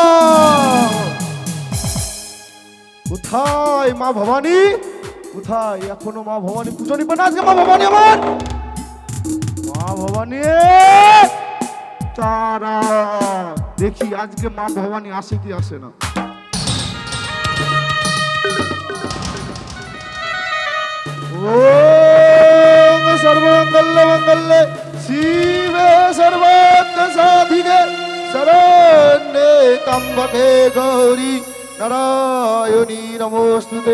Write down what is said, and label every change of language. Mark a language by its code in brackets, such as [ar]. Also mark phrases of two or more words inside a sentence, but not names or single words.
[bn] কোথায় মা ভবানী? কোথায় এখনো মা ভবানী পুজো নিবে না? আজকে মা ভবানী আমার মা ভবানী তারা, দেখি আজকে মা ভবানী আসে কি আসে না। [sa] ओम सर्वमंगल मंगल्ये शिवे सर्वार्थ साधिके शरण्ये त्र्यंबके गौरी नारायणी नमोस्तुते।